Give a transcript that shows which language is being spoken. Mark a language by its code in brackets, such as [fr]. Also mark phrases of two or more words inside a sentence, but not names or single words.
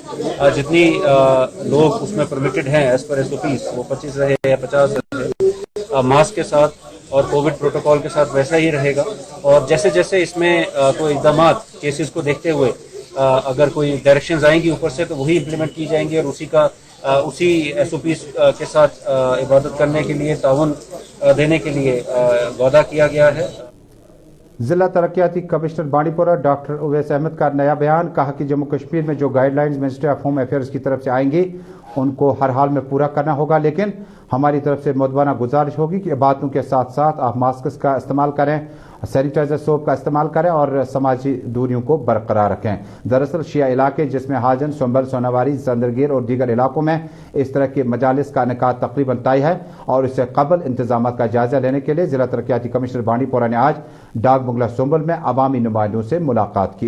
[ur] جتنی لوگ اس میں پرمیٹڈ ہیں [en] as per SOPs [ur] وہ 25 رہے یا 50 رہے, ماسک کے ساتھ اور [en] Covid protocol [ur] کے ساتھ ویسا ہی رہے گا. اور جیسے جیسے اس میں کوئی اقدامات کیسز کو دیکھتے ہوئے اگر کوئی ڈائریکشنز آئیں گی اوپر سے تو وہی امپلیمنٹ کی جائیں گی, اور اسی ایس او پیز کے ساتھ عبادت کرنے کے لیے, تعاون دینے کے لیے وعدہ کیا گیا ہے. ضلع ترقیاتی کمشنر بانڈی پورہ ڈاکٹر اویس احمد کا نیا بیان, کہا کہ جموں کشمیر میں جو گائیڈ لائنز منسٹری آف ہوم افیئرز کی طرف سے آئیں گی ان کو ہر حال میں پورا کرنا ہوگا, لیکن ہماری طرف سے مؤدبانہ گزارش ہوگی کہ باتوں کے ساتھ ساتھ آپ ماسکس کا استعمال کریں [en] sanitizer soap [ur] کا استعمال کریں اور سماجی دوریوں کو برقرار رکھیں. دراصل شیعہ علاقے جس میں حاجن، سمبل، سوناواری، جندرگیر اور دیگر علاقوں میں اس طرح کی مجالس کا انعقاد تقریباً طے ہے اور اس سے قبل انتظام کا جائزہ لینے کے لیے ضلع ترقیاتی کمشنر بانڈی پورہ نے آج ڈاک بنگلہ سمبل میں عوامی نمائندوں سے ملاقات کی.